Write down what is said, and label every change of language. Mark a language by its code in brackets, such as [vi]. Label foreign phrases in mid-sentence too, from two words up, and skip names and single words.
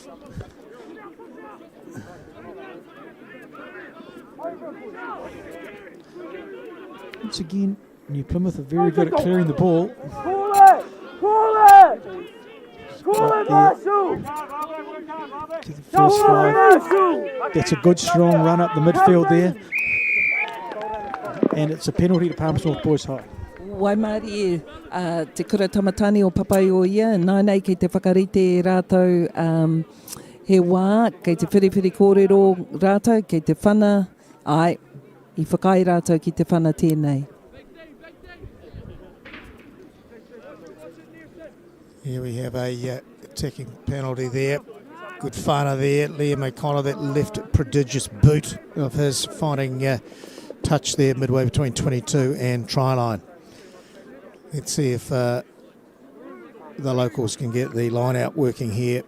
[en] Once again, New Plymouth are very good at clearing the ball. Call it! Call it! Call it, Marshall! To the first five. That's a good strong run up the midfield there. And it's a penalty to Palmerston North Boys High. [mi] Waimari te kura tamatani o papai o ia, nānei kei te whakarite e rātou he wā, kei te whiriwhiri kōrero rātou, kei te whana, ai, I whakai rātou ki te whana tēnei. [en] Here we have a attacking penalty there. Good whānau there. Liam O'Connor, that left prodigious boot of his, finding touch there midway between 22 and try line. Let's see if the locals can get the line out working here.